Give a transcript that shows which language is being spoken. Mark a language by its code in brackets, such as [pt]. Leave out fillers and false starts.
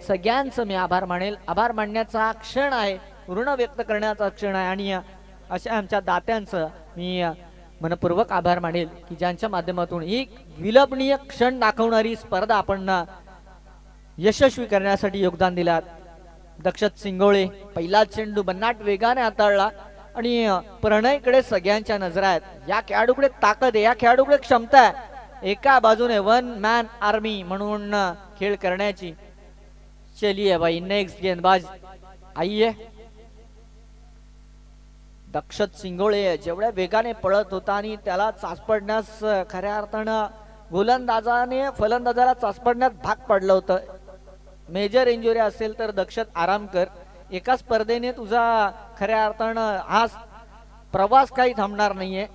[mr] सगळ्यांचं मी आभार मानेल. आभार मानण्याचा हा क्षण आहे, ऋण व्यक्त करण्याचा क्षण आहे आणि अशा आमच्या दात्यांचं मी मनपूर्वक आभार मानेल की ज्यांच्या माध्यमातून एक विलंबनीय क्षण दाखवणारी स्पर्धा आपण यशस्वी करण्यासाठी योगदान दिलात. दक्षत सिंगोळे पहिला चेंडू भन्नाट वेगाने हाताळला आणि प्रणयकडे सगळ्यांच्या नजरा आहेत. या खेळाडूकडे ताकद आहे, या खेळाडूकडे क्षमता आहे एका बाजूने वन मॅन आर्मी म्हणून खेळ करण्याची. [hi] चलिए भाई नेक्स्ट गेंदबाज आइए. [mr] दक्षत सिंगोळे जेवढ्या वेगाने पळत होता आणि त्याला चाचपडण्यास खऱ्या अर्थानं गोलंदाजाने फलंदाजाला चाचपडण्यात भाग पडलं होतं. मेजर इंजुरी असेल तर दक्षत आराम कर. एका स्पर्धेने तुझा खऱ्या अर्थानं हा प्रवास काही थांबणार नाहीये.